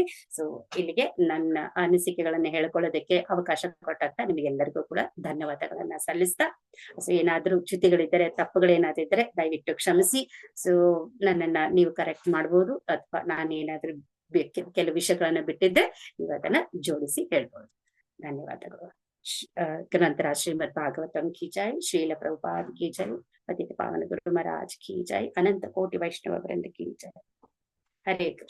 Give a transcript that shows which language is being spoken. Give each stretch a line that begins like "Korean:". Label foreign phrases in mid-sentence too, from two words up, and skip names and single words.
Kannada: ಸೊ ಇಲ್ಲಿಗೆ ನನ್ನ ಅನಿಸಿಕೆಗಳನ್ನ ಹೇಳ್ಕೊಳ್ಳೋದಕ್ಕೆ ಅವಕಾಶ ಕೊಟ್ಟಂತ ನಿಮಗೆಲ್ಲರಿಗೂ ಕೂಡ ಧನ್ಯವಾದಗಳನ್ನ ಸಲ್ಲಿಸ್ತಾ, ಸೊ ಏನಾದ್ರೂ ಚ್ಯುತಿಗಳಿದ್ದರೆ ತಪ್ಪುಗಳೇನಾದ್ರೂ ಇದ್ರೆ ದಯವಿಟ್ಟು ಕ್ಷಮಿಸಿ. ಸೊ ನನ್ನನ್ನ ನೀವು ಕರೆಕ್ಟ್ ಮಾಡ್ಬೋದು, ಅಥವಾ ನಾನೇನಾದ್ರೂ ಕೆಲವು ವಿಷಯಗಳನ್ನ ಬಿಟ್ಟಿದ್ರೆ ನೀವು ಅದನ್ನ ಜೋಡಿಸಿ ಹೇಳ್ಬೋದು. ಧನ್ಯವಾದಗಳು.
Hindi: ग्रंथराज श्रीमद् भागवतम की जय, श्रील प्रभुपाद की जय, पतित पावन गुरु महाराज की जय, अनंत कोटि वैष्णव वृंद की जय। हरे कृष्ण।